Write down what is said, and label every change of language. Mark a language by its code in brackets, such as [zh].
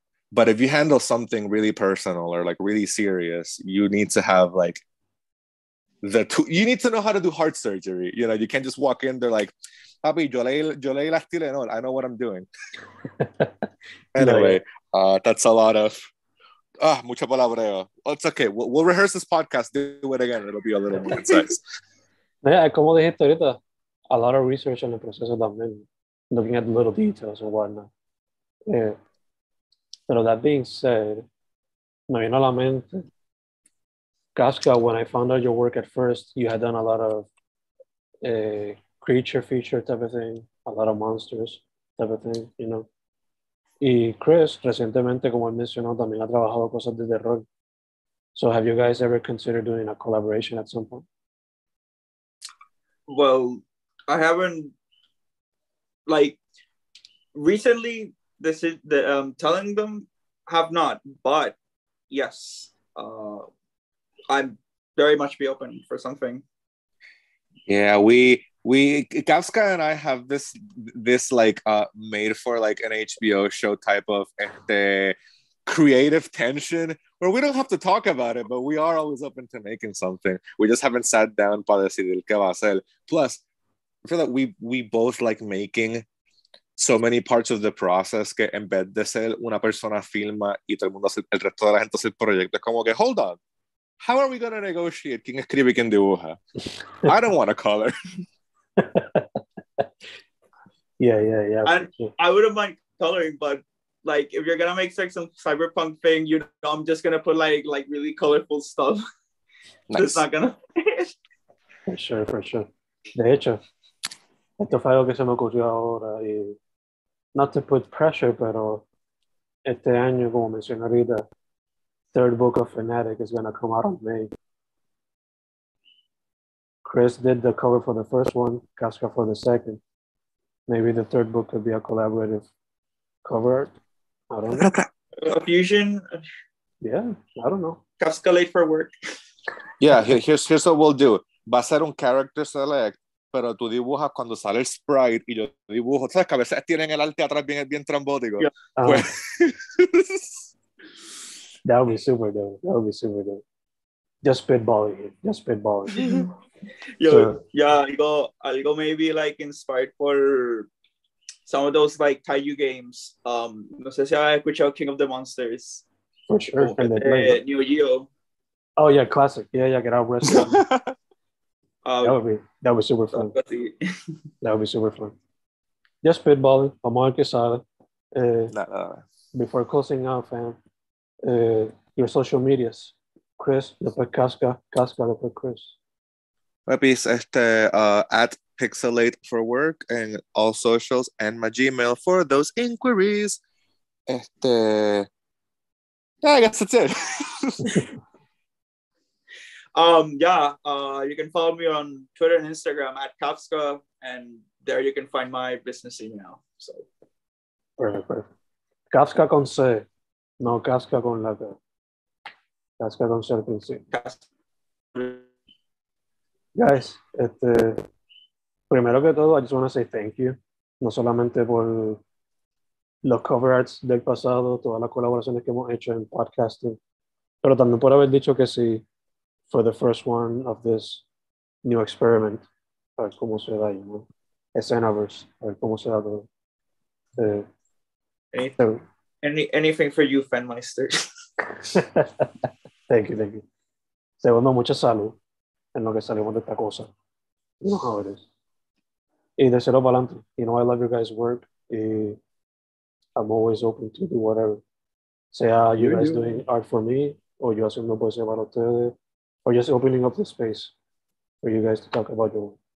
[en] But if you handle something really personal or like really serious, you need to have like you need to know how to do heart surgery. You know, you can't just walk in there like, papi, [es] yo leí las Tylenol, [en] I know what I'm doing. Anyway, that's a lot of [es] mucho palabreo. [en] Oh, it's okay. We'll rehearse this podcast, do it again. It'll be a little more concise. Yeah, [es] como dijiste ahorita, [en] a lot of research [es] en el proceso también, [en] looking at the little details and whatnot. Yeah. But that being said, me vino a la mente, Cafzka, when I found out your work at first, you had done a lot of creature feature type of thing, a lot of monsters type of thing, you know. [es] Y Chris, recientemente, como él mencionó, también ha trabajado cosas de terror. [en] So have you guys ever considered doing a collaboration at some point? Well, I haven't, like, recently, telling them have not, but yes, I'd very much be open for something. Yeah, we Cafzka and I have this like made for like an HBO show type of creative tension where we don't have to talk about it, but we are always open to making something. We just haven't sat down [es] para decidir qué va a ser. [en] Plus, I feel that we both like making so many parts of the process [es] que en vez de ser una persona filma y todo el mundo hace, el resto de la gente hace el proyecto, es como que, [en] hold on, how are we going to negotiate [es] quién escribe y quién dibuja? [en] I don't want to color. Yeah. And I wouldn't mind coloring, but like if you're going to make like some cyberpunk thing, you know, I'm just going to put like really colorful stuff. Nice. It's not going to... For sure. [es] De hecho, esto fue algo que se me ocurrió ahora y [en] not to put pressure, [es] pero este año, como mencioné ahorita, [en] third book of FENatic is going to come out in May. Chris did the cover for the first one, Cafzka for the second. Maybe the third book could be a collaborative cover art. I don't know. A fusion? Yeah, I don't know. Cafzka late for work. Yeah, here's what we'll do. [es] Va a ser un character select, pero tú dibujas cuando sale el sprite y yo dibujo. ¿Sabes que a veces tienen el arte atrás bien trambótico? [en] Yeah. [es] Pues... [en] That would be super dope. Just spitballing. Just spitballing. Yo, So, yeah, algo maybe like inspired for some of those like Kaiju games. [es] No sé si has escuchado King of the Monsters. [en] for sure. [es] Como de Neo Geo. [en] Oh yeah, classic. Yeah, get out wrestling. that would be super fun. That would be super fun. Just spitballing. [es] Vamos a ver qué sale. [en] Before closing out, fam, your social medias. [es] Chris, después Cafzka, después Chris. [en] Papis, at Pixelate for work and all socials and my Gmail for those inquiries. Yeah, I guess that's it. You can follow me on Twitter and Instagram at Cafzka, and there you can find my business email. So Perfect. [es] Cafzka con C, no Cafzka con la K. Cafzka con C al principio. [en] Guys, [es] primero que todo, [en] I just want to say thank you. [es] No solamente por los cover arts del pasado, todas las colaboraciones que hemos hecho en podcasting, pero también por haber dicho que sí [en] for the first one [es] of this new experiment. A ver cómo se da, ¿no? ESCENAVERSE, a ver cómo se da todo. [en] Anything for you, Fenmeister. Thank you. [es] Segundo, mucha salud en lo que salimos de esta cosa. [en] You know how it is. [es] Y de cero para adelante. [en] You know, I love your guys' work. I'm always open to do whatever. Sea you guys doing art for me, [es] o yo haciendo poesía para ustedes, [en] or just opening up the space for you guys to talk about your work.